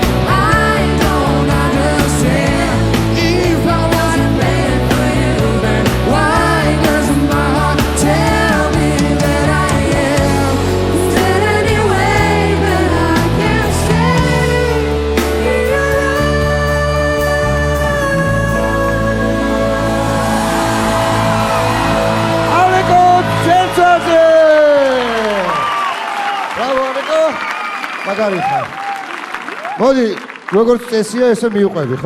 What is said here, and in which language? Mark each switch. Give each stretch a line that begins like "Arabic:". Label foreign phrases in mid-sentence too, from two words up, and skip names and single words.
English: I don't understand. If I wasn't meant for you, then why doesn't my heart tell me that I am? Is there any way that I can stay in your
Georgian: ალეკო ცერცაძე! ბრავო ალეკო! მაგარი ხარ. მოდი, როგორც წესია, ესე მივყვები, ხო?